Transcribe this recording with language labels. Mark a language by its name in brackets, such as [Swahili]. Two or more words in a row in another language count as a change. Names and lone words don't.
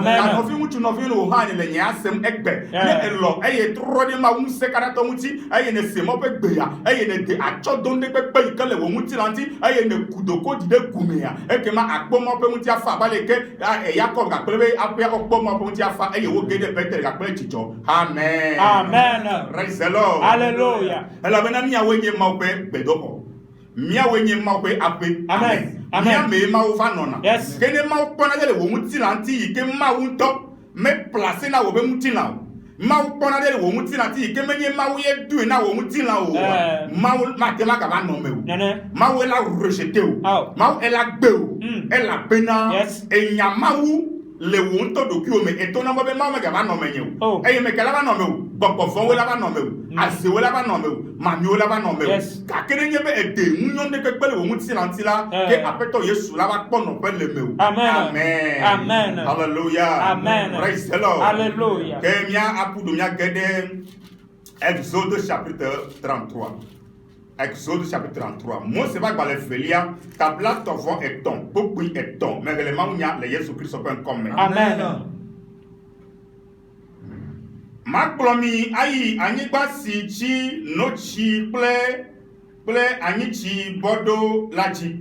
[Ewe] Nɔvi ŋutsu nɔvi nyɔnu hã le nye asem egbe ne elɔ eye trɔ ɖe Mawu ŋusẽ kaɖatɔ ŋuti eye ne se mɔ ƒe gbea eye ne de atsɔdonu ɖe kpekpe yi ke le wo ŋuti la ŋuti eye ne ku doko di ɖe gumea, ekema akpɔ Mawu ƒe ŋuti afa abe le ke Yakob gakple be aƒea wokpɔ Mawu ƒe ŋuti afa eye wo ge ɖe Betel gakple dzidzɔ. Amen. Amen. [English] Praise the Lord. Hallelujah. [Ewe] Elabena míawoe nye Mawu ƒe gbedoxɔ. Míawoe nye Mawu ƒe aƒe. Amen. Míame Mawu va nɔna. Yes. Ke ne Mawu kpɔna ɖe le wo ŋutilã ŋuti yi ke Mawu ŋutɔ me place na wo be ŋutilã o. Mawu kpɔna ɖe le wo ŋutilã ŋuti yi ke menye Mawu ye due na wo ŋutilã o. Mawu mate ma gava nɔ me o. Mawu ela rejeté o. Mawu ela gbe o. Elabena enya Mawu le wo ŋutɔ ɖokuiwo me etona be Mawu megava nɔ menye o. Eye meke la va nɔ me o. Gbɔgbɔvɔwo la va nɔ me o. Azewo la va nɔ me o. Mamiwo la va nɔ me o. Gake ne nye be ede ŋunyɔnu ɖe kpekpe le wo ŋutilã ŋuti la, ke Aƒetɔ Yesu la va kpɔ nɔƒe le me o. Amen. Amen. Hallelujah. Amen. [English] Praise the Lord. Hallelujah. [Ewe] Ke mía aƒu ɖo mía ge ɖe [French] Exode chapitre [Ewe] 33. [French] Exode chapitre 33. [Ewe] Mose va gbalẽ velia, tabla tɔvɔ etɔ̃, kpokpui etɔ̃, me le Mawu nya le Yesu Kristo ƒe ŋkɔ me. Amen. Makplɔ mi ayi anyigba si dzi notsi kple anyitsi bɔ ɖo la dzi.